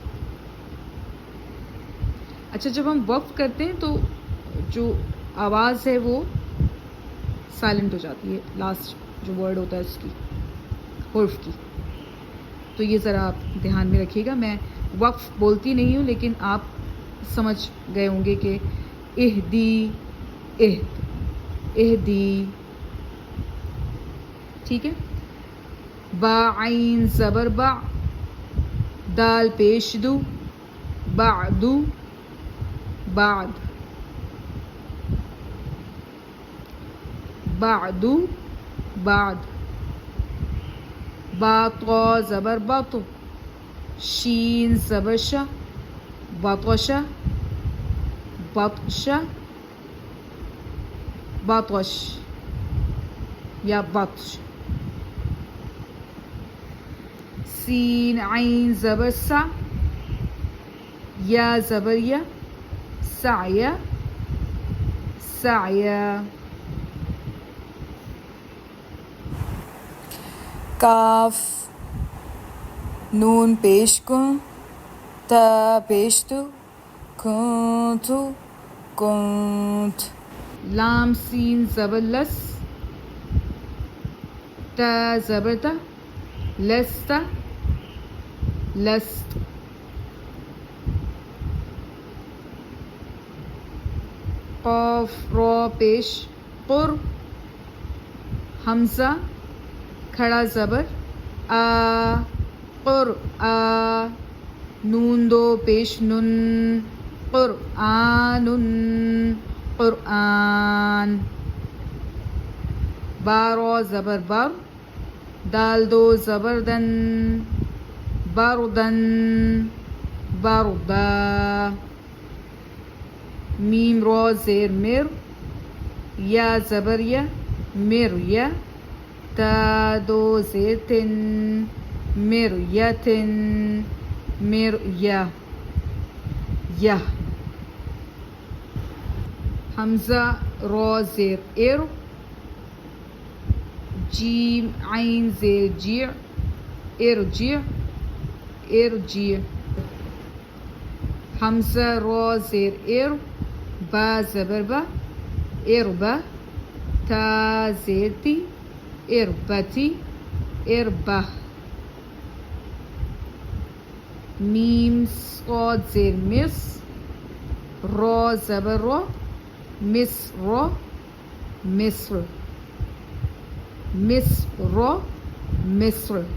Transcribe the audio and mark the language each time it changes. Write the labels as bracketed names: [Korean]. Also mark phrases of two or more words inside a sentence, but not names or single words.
[Urdu] اچھا، جب ہم وقف کرتے ہیں تو جو آواز ہے وہ سائلنٹ ہو جاتی ہے، لاسٹ جو ورڈ ہوتا ہے اس کی، حرف کی. تو یہ ذرا آپ دھیان میں رکھیے گا. میں وقف بولتی نہیں ہوں لیکن آپ سمجھ گئے ہوں گے کہ اہدی اہد اہدی، ٹھیک ہے. با عین زبر با، دال پیش دو، بعدو بعد، بعدو بعد. با طا زبر بط، شین زبر شا، بطش بطش بطش یا بطش. سین عین زبر سا، یا زبر یا، سعی سعی. کاف نون پیش کن، تا پیش تو، کنتو کنت. لام سین زبر لس، تا زبر تا، لست لست. قاف را پیش قر، حمزہ کھڑا زبر آ، قر آ. نون دو پیش نن، قرآن قرآن. با را زبر بر، دال دو زبر دن، بردن بردا. میم را زیر مر، یا زبر یا، مر یا. تا دو زیر تن، مریتن مریا یا. حمزہ را زیر ار، جیم عین زیر جیع، ارجع ارجع. حمزہ را زیر ار، با زبر با، اربا. تا زیر تی، اربتی اربہ. میم صاد زیر مس، را زبر را، مصر مصر، مصر مصر.